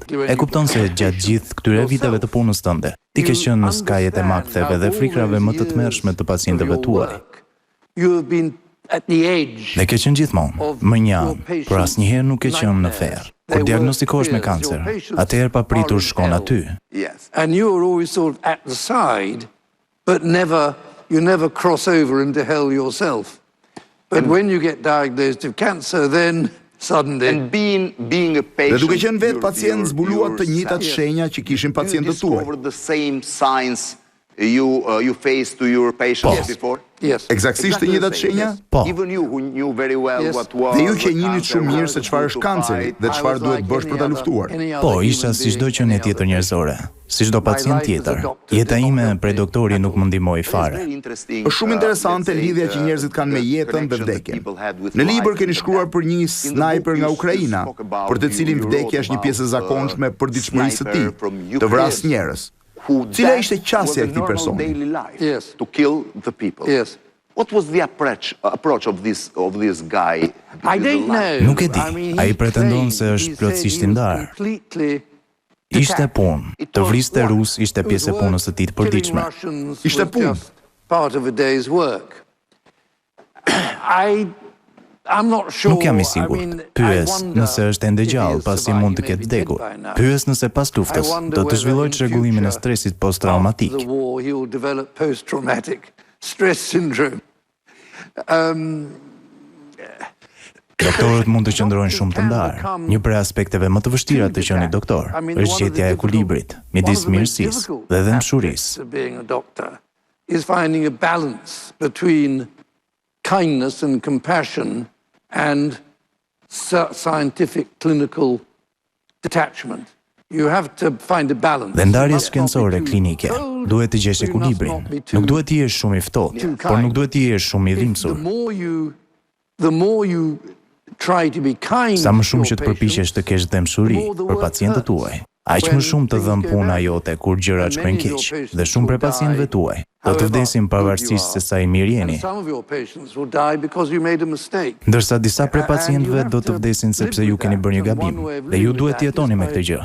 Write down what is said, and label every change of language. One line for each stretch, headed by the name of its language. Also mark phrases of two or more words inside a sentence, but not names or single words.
Albanian: E kupton se gjatë gjithë këtyre viteve të punës tënde, ti ke qenë në skajet e maktheve dhe frikrave më të tmerrshme të pacientëve tuaj. Dhe ke qenë gjithmonë më njanë, por asnjëherë nuk ke qenë në ferr. Kur diagnostikohesh me kancer, atëherë papritur shkon aty.
English: But you never cross over into hell yourself. But when you get diagnosed with cancer, then suddenly...
Albanian: Dhe duke qenë vetë pacient zbuluat të njëjtat shenja që kishin pacientët tuaj.
English: You face to your patients before?
Albanian: Eksaktësisht të njëjtat shenja? Po. Dhe ju që njihni shumë mirë se çfarë është kanceri dhe çfarë duhet bësh për ta luftuar. Po, isha si çdo qenie tjetër njerëzore, si çdo pacient tjetër. Jeta ime prej doktori nuk më ndihmoi fare. Është shumë interesante lidhja që njerëzit kanë me jetën dhe vdekjen. Në libër keni shkruar për një snajper nga Ukraina, për të cilin vdekja është një pjesë e zakonshme për ditëshmërisë së tij, të vrasë njerëz. Cila ishte qasja e këtij personi?
English: To kill the people. What was the approach of this guy?
Albanian: Nuk e di. Ai pretendon se është plotësisht I ndarë. Ishte punë. Të vriste rus ishte pjesë e punës së tij të përditshme. Ishte punë. Nuk jam I sigurt. Pyes nëse është ende gjallë pasi mund të ketë vdekur. Pyes nëse pas luftës do të zhvillojë çrregullimin e stresit post-traumatik. Doktorët mund të qëndrojnë shumë të ndarë. Një prej aspekteve më të vështira të qenit doktor është gjetja e ekuilibrit midis mirësisë dhe dëmshurisë.
English: Is finding a balance between kindness and compassion and scientific clinical detachment. You have to find a balance.
Albanian: Dhe ndarjes shkencore klinike, duhet të gjesh ekuilibrin. Nuk duhet të jesh shumë i ftohtë, por nuk duhet të jesh shumë i dhimbsur.
English: The more you try to be kind.
Albanian: Sa më shumë që të përpiqesh të kesh dëmshuri për pacientët tuaj, aq më shumë të dhëm puna jote kur gjërat shkojnë keq, dhe shumë prej pacientëve tuaj do të vdesin pavarësisht se sa i mirë jeni. Ndërsa disa prej pacientëve do të vdesin sepse ju keni bërë një gabim, dhe ju duhet të jetoni me këtë gjë.